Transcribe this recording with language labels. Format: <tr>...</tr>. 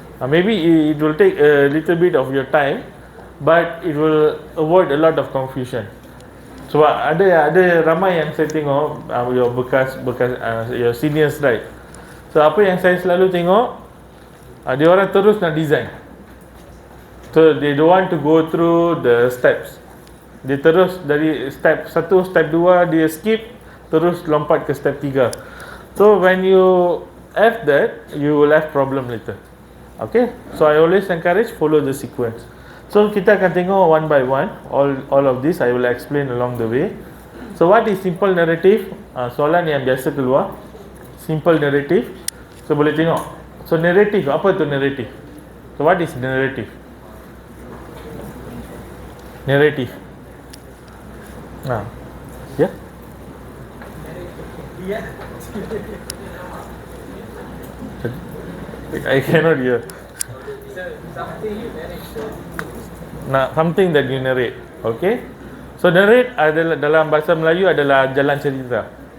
<en>Maybe it will take a little bit of your time, but it will avoid a lot of confusion.</en> <ms>Sebab ada ramai yang saya tengok your bekas</ms> <en>your seniors, right?</en> <ms>So apa yang saya selalu tengok, dia orang terus nak design.</ms> <en>So they don't want to go through the steps.</en> <ms>Dia terus dari step 1, step 2 dia skip, terus lompat ke step 3.</ms> <en>So when you have that, you will have problem later. Okay, so I always encourage follow the sequence. So</en> <ms>kita akan tengok</ms> <en>one by one, all of this I will explain along the way. So what is simple narrative?</en> <ms>Soalan yang biasa keluar,</ms> <en>simple narrative. So</en> <ms>boleh tengok. So narrative, apa tu narrative?</ms> <en>So what is narrative? Narrative. Yeah. I cannot hear. Something that you narrate. Okay.</en> <ms>So narrate adalah dalam bahasa Melayu adalah jalan cerita.</ms>